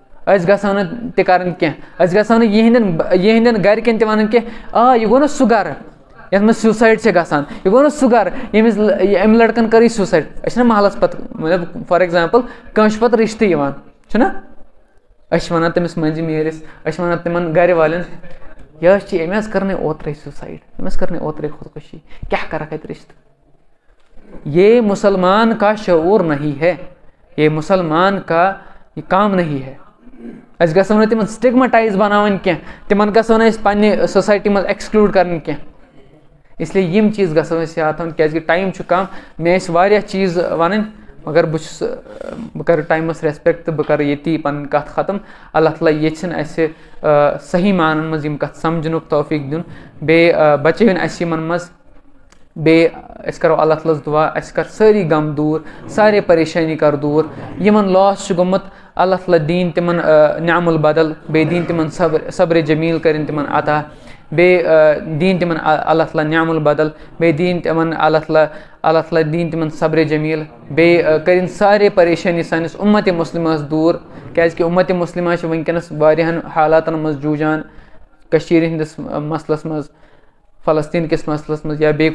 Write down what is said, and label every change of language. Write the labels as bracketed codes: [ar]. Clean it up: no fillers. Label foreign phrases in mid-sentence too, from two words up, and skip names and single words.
[ks] أسۍ گژھو نہٕ تہِ کَرٕنۍ کینٛہہ أسۍ گژھو نہٕ یِہِنٛدٮ۪ن گَرِکٮ۪ن تہِ وَنٕنۍ کینٛہہ یہِ گوٚو نہٕ سُہ گَرٕ یَتھ منٛز سیوٗسایڈ چھِ گژھان یہِ گوٚو نہٕ سُہ گَرٕ أمۍ لٔڑکَن کٔرٕے سیوٗسایڈ أسۍ چھِنہ محلَس پَتہٕ مطلب [en] for example [ks] کٲنٛسہِ چھُ پَتہٕ رِشتہٕ یِوان چھُنہ أسۍ چھِ وَنان تٔمِس مٔنٛزِم نیرِس أسۍ چھِ وَنان تِمَن گَرِ والٮ۪ن یہِ حظ چھِ أمۍ حظ کٔرنَے اوترَے سیوٗسایڈ أمۍ حظ کٔرنَے اوترَے خودکٔشی کیٛاہ کَرَکھ اَتہِ رِشتہٕ [ur] یہ مسلمان کا شعوٗر نہیں ہے [ks] یہ مسلمان کا یہِ کام نہیں ہے أسۍ گژھو نہٕ تِمَن سِٹِگمَٹایز بَناوٕنۍ کینٛہہ تِمَن گژھو نہٕ أسۍ پنٛنہِ سوسایٹی منٛز ایٚکسکلوٗڈ کَرٕنۍ کینٛہہ اِسلیے یِم چیٖز گژھو أسۍ یاد تھاوٕنۍ کیٛازِکہِ ٹایم چھُ کَم مےٚ ٲسۍ واریاہ چیٖز وَنٕنۍ مگر بہٕ چھُس بہٕ کَرٕ ٹایمَس رٮ۪سپٮ۪کٹ تہٕ بہٕ کَرٕ ییٚتی پَنٕنۍ کَتھ ختم اللہ تعالیٰ ییٚژھِنۍ اَسہِ صحیح معنن منٛز یِم کَتھ سَمجھنُک توفیٖق دیُن بیٚیہِ بَچٲوِنۍ اَسہِ یِمَن منٛز بیٚیہِ أسۍ کَرو اللہ تعالیٰ ہَس دُعا اَسہِ کَر سٲری غم دوٗر سارے پریشٲنی کَر دوٗر یِمَن لاس چھُ گوٚمُت اللہ تعالیٰ دِیِنۍ تِمَن [ar] نعم البدل [ks] بیٚیہِ دِیِنۍ تِمَن صبرِ جمیٖل کٔرِنۍ تِمَن عطا بیٚیہِ دِیِنۍ تِمَن اللہ تعالیٰ [ar] نعم البدل [ks] بیٚیہِ دِیِنۍ تِمَن اللہ تعالیٰ دِیِنۍ تِمَن صبرِ جمیٖل بیٚیہِ کٔرِنۍ سارے پریشٲنی سٲنِس اُمتِ مُسلِمَس دوٗر کیٛازِکہِ اُمتِ مُسلِمہ چھِ وٕنکٮ۪نَس واریاہَن حالاتَن منٛز جوٗجان کٔشیٖرِ ہِنٛدِس مسلَس منٛز فلسطیٖن کِس مسلَس منٛز یا بیٚیہِ